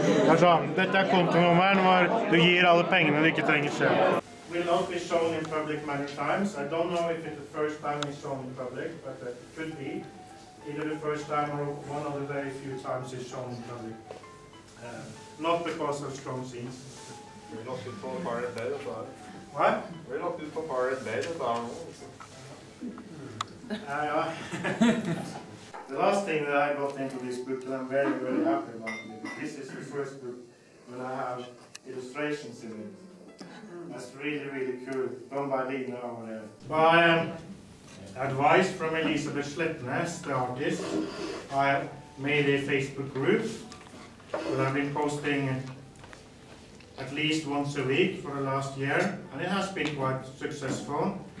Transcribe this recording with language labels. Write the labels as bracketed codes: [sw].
[no] Altså, dette er kontonummeren hvor du gir alle pengene du ikke trenger selv. [en] Will not be shown in public many times. I don't know if it's the first time it's shown in public, but it could be. Either the first time or one of the very few times it's shown in public. Not because of strong scenes. [no] Vi lagt ut på Pirate Bay dette her. [en] What? [no] Vi lagt ut på Pirate Bay dette her nå. [en] Yeah. The last thing that I got into this book that I'm very, very happy about, this is the first book when I have illustrations in it. That's really, really cool. Done by Lina over there. By advice from Elisabeth Slettnes, the artist, I made a Facebook group that I've been posting at least once a week for the last year, and it has been quite successful.